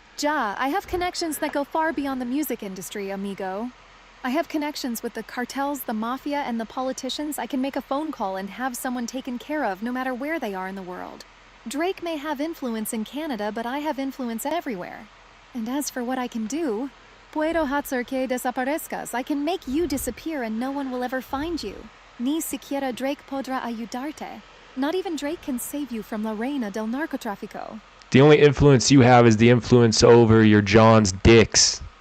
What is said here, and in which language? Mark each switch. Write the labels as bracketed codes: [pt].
[en] Ja, I have connections that go far beyond the music industry, amigo. I have connections with the cartels, the mafia, and the politicians. I can make a phone call and have someone taken care of no matter where they are in the world. Drake may have influence in Canada, but I have influence everywhere. And as for what I can do, [es] puedo hacer que desaparezcas. [en] I can make you disappear and no one will ever find you. [es] Ni siquiera Drake podrá ayudarte. [en] Not even Drake can save you from La Reina del Narcotrafico. The only influence you have is the influence over your John's dicks.